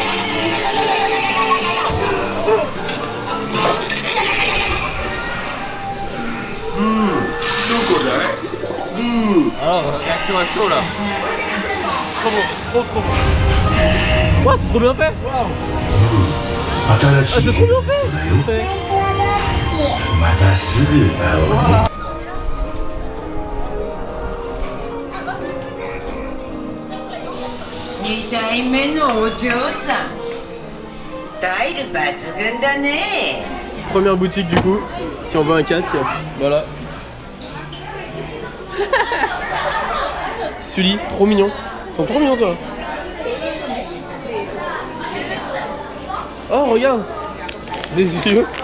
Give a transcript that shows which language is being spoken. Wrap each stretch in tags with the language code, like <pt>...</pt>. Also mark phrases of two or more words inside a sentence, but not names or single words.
<fr>Alors, réaction à chaud là. Trop bon, trop bon. Wow, c'est trop bien fait. Waouh. Ah, c'est trop bien fait. Wow.</fr> <ja>2代目のお嬢さん、スタイル抜群だね。</ja> <fr>Première boutique du coup, si on veut un casque, voilà. Sully, trop mignon. Ils sont trop mignons ça. Oh regarde, des yeux.</fr>